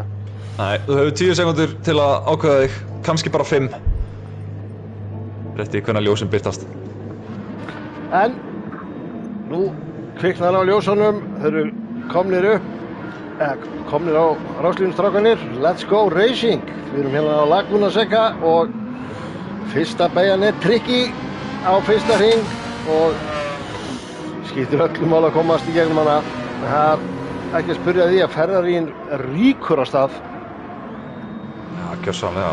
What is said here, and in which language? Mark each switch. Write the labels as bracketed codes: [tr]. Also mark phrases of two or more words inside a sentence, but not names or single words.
[is] Nei, þú hefur 10 sekúndur til að ákveða þig, kannski bara 5. Rétti hvenær ljósin birtast. En, nú kviknar á ljósunum, þau eru komnir á ráslínustrákanir. [en] Let's go racing. [is] Við erum hérna á Laguna Seca og fyrsta beygjan er Tricky á fyrsta hring og skiptir öllum mál að komast í gegnum hana. Það er ekki að spyrja því að Ferrarín ríkur á stað. Já, gjörsamlega